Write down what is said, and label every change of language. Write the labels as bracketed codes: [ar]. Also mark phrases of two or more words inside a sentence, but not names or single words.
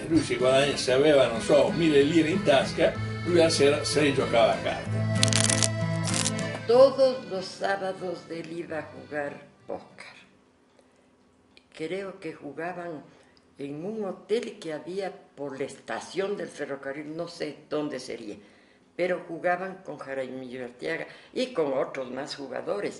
[it] Lui se aveva, non so, 1.000 lire in tasca, lui la sera se le giocava a carte. [es] Todos los sábados él iba a jugar póker. Creo que jugaban en un hotel que había por la estación del ferrocarril, no sé dónde sería, pero jugaban con Jaramillo Arteaga y con otros más jugadores.